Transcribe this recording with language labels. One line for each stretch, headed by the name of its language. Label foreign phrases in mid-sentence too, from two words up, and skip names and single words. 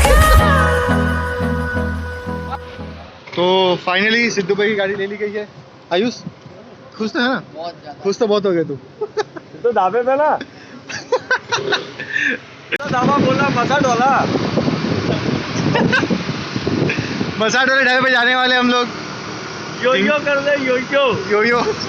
Hindi: तो फाइनली सिद्धू भाई की गाड़ी ले ली गई है। आयुष खुश तो है ना? बहुत ज्यादा। खुश तो बहुत हो गए तू। तो ढाबे पे ना ढाबा बोला मसाट वाला। मसाट वाले ढाबे पे जाने वाले हम लोग। यो यो कर दे यो यो। यो यो।